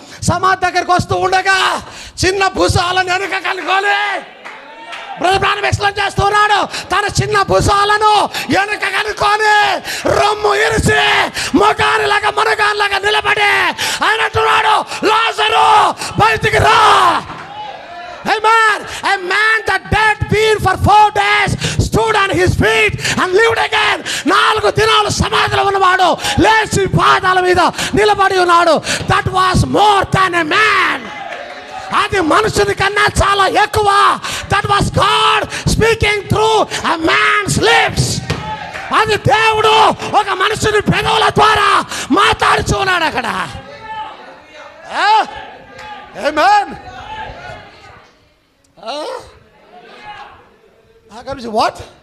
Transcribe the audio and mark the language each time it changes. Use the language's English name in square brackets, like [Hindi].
[Telugu] సమాధి దగ్గరికి వస్తూ ఉండగా చిన్న భుజాలను వెనుక కనుకొని బ్రదర్ ఎక్స్ప్లెయిన్ చేస్తున్నాడు. తన చిన్న భుజాలను వెనుక కనుకొని రొమ్ము ఇరిచి మునగానిలాగా నిలబడి ఆయన అంటున్నాడు, లాజరు బయటికి రా. [English] Amen. A man that dead been for 4 days stood on his feet and lived again. [Telugu] 4 దినాలు సమాధిలో ఉన్నవాడు లేచి పాదాల మీద నిలబడి ఉన్నాడు. [English] That was more than a man. [Telugu] అది మనుషుని కన్నా చాలా ఎక్కువ. [English] That was God speaking through a man's lips. [Telugu] అది దేవుడు ఒక మనుషుని పెదవుల ద్వారా మాట్లాడుతూ ఉన్నాడు అక్కడ. [English] Amen. What?